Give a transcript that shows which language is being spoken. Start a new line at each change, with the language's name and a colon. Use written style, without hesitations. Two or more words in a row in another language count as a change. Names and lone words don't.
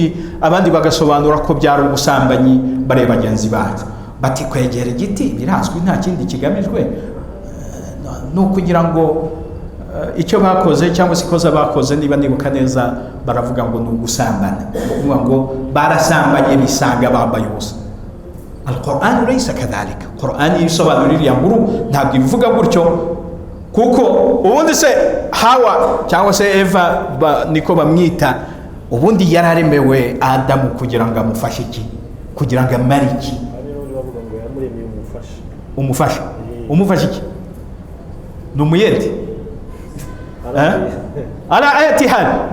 Kinyarwanda: Abandi bagasobanura ko byari ubusambanyi bare bagenzi bacu. Bati kwegera igiti birazwi, nta kindi kigamijwe, no kugira ngo icyo bakoze cyangwa se ikoza bakoze, niba nibuka neza, baravuga ngo ni ugusambana. Kuvuga ngo barasambanye bisanga bambaye ubusa.
Arabic: القرآن ليس كذلك.
Kinyarwanda: Qur'an yisobanurira ya nkuru ntabwo ivuga gutyo, kuko ubundi se Hawa cyangwa se Eva niko bamwita, ubundi yararemewe Adamu kugira ngo amufashe iki, kugira ngo amare iki, umufashe iki, ni umuyede ala ayatihad.